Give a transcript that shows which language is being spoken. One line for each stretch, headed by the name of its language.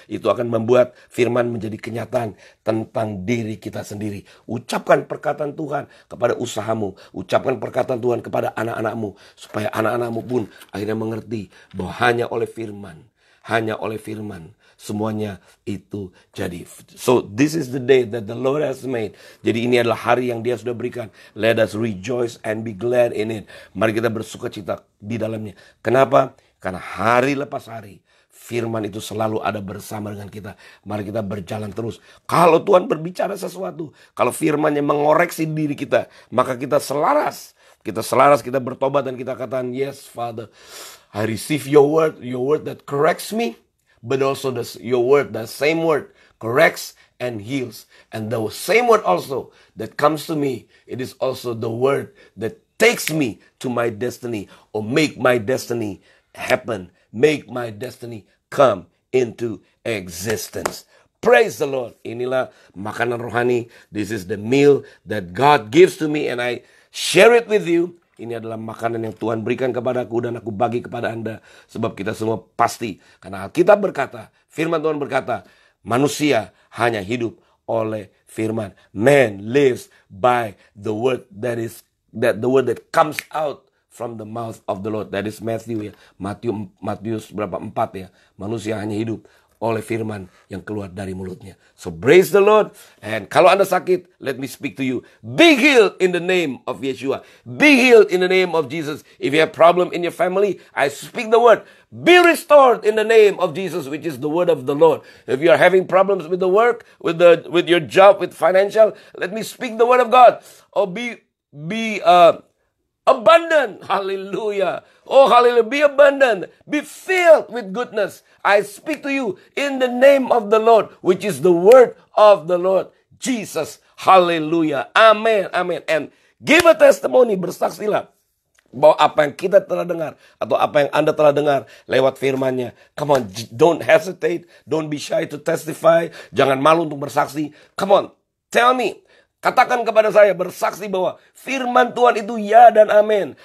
Indonesian: Itu akan membuat firman menjadi kenyataan tentang diri kita sendiri. Ucapkan perkataan Tuhan kepada usahamu. Ucapkan perkataan Tuhan kepada anak-anakmu. Supaya anak-anakmu pun akhirnya mengerti bahwa hanya oleh firman semuanya itu jadi.
English: So this is the day that the Lord has made.
Indonesian: Jadi ini adalah hari yang Dia sudah berikan.
English: Let us rejoice and be glad in it.
Indonesian: Mari kita bersukacita di dalamnya. Kenapa? Karena hari lepas hari firman itu selalu ada bersama dengan kita. Mari kita berjalan terus. Kalau Tuhan berbicara sesuatu, kalau firman-Nya mengoreksi diri kita, maka kita selaras. Kita bertobat dan kita katakan,
English: yes Father, I receive your word that corrects me, but also your word, the same word, corrects and heals. And the same word also that comes to me, it is also the word that takes me to my destiny, or make my destiny happen, make my destiny come into existence. Praise the Lord.
Indonesian: Inilah makanan rohani.
English: This is the meal that God gives to me and I share it with you.
Indonesian: Ini adalah makanan yang Tuhan berikan kepadaku dan aku bagi kepada Anda. Sebab kita semua pasti. Karena Alkitab berkata, firman Tuhan berkata, manusia hanya hidup oleh firman.
English: Man lives by the word the word that comes out from the mouth of the Lord. That is Matthew
Indonesian: ya. Matius berapa 4 ya. Manusia hanya hidup oleh firman yang keluar dari mulutnya.
English: So praise the Lord. And
Indonesian: kalau Anda sakit,
English: let me speak to you. Be healed in the name of Yeshua. Be healed in the name of Jesus. If you have problem in your family, I speak the word. Be restored in the name of Jesus, which is the word of the Lord. If you are having problems with the work, with your job, with financial, let me speak the word of God. Or be abundant. Hallelujah. Oh, hallelujah. Be abundant. Be filled with goodness. I speak to you in the name of the Lord, which is the word of the Lord Jesus. Hallelujah. Amen. Amen. And give a testimony.
Indonesian: Bersaksilah bahwa apa yang kita telah dengar atau apa yang Anda telah dengar lewat firman-Nya.
English: Come on, don't hesitate. Don't be shy to testify.
Indonesian: Jangan malu untuk bersaksi.
English: Come on, tell me.
Indonesian: Katakan kepada saya, bersaksi bahwa firman Tuhan itu ya dan amin.